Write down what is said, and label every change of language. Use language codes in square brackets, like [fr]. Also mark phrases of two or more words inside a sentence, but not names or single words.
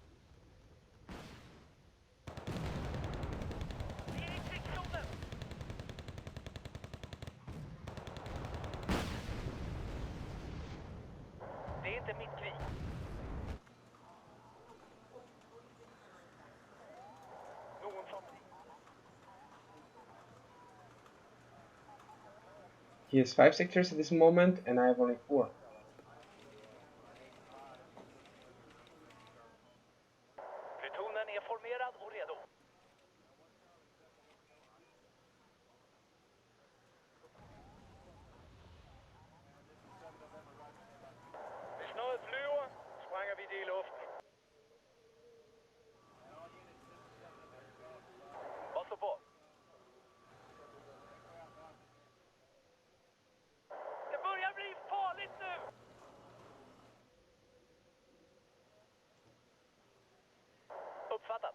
[sv] Vi är i krigszonen! Det är inte mitt krig. Någon som... [en] He has 5 sectors at this moment and I have only 4. [sv] Plutonen är formerad och redo. [da] Hvis noget flyver, sprænger vi det i luften. [sv] Vad står på? Det börjar bli farligt nu! Uppfattat.